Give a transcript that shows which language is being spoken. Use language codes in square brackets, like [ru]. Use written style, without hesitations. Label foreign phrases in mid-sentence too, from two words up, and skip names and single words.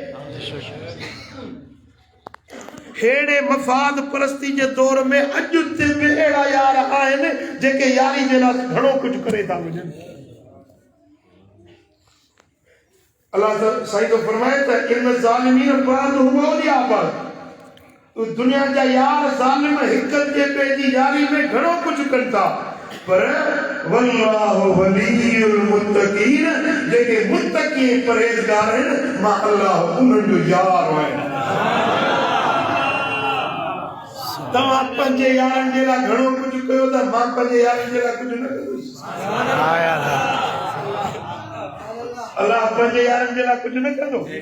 [sd] हेड़े मफ़ाद परस्ती जे दौर में अॼु ते बि अहिड़ा यार आहिनि जेके यारी जे लाइ घणो कुझु करे था वञनि। अल्लाह साईं तो फरमाए त [ar] إن الظالمين بعضهم أولياء بعض. [sd] दुनिया जा यार ज़ालिम हिक जे ॿिए जी यारी में घणो कुझु कनि था, पर [ar] والله ولي المتقين, [sd] जेके मुत्तकी परहेज़गार आहिनि, मां अल्लाह उन्हनि जो यार आहियां। तव्हां पंहिंजे यारनि जे लाइ घणो कुझु कयो था, मां पंहिंजे यारनि जे लाइ कुझु न कंदुसि। अल्लाह पंहिंजे यारनि जे लाइ कुझु न कंदो।